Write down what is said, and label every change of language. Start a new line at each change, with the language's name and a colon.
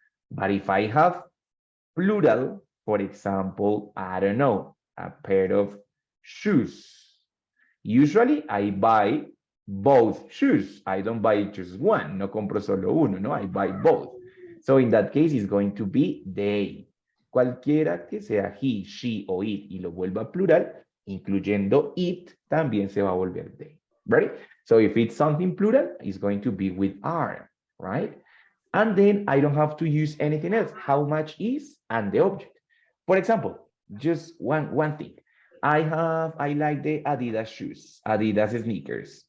English: But if I have plural, for example, I don't know, a pair of shoes. Usually I buy both shoes. I don't buy just one.
Spanish: No compro solo uno, no,
English: I buy both. So in that case, it's going to be they.
Spanish: Cualquiera que sea he, she o it y lo vuelva plural, incluyendo it, también se va a volver they.
English: Ready? So if it's something plural, it's going to be with are, right? And then I don't have to use anything else. How much is and the object. For example, just one thing. I like the Adidas shoes, Adidas sneakers.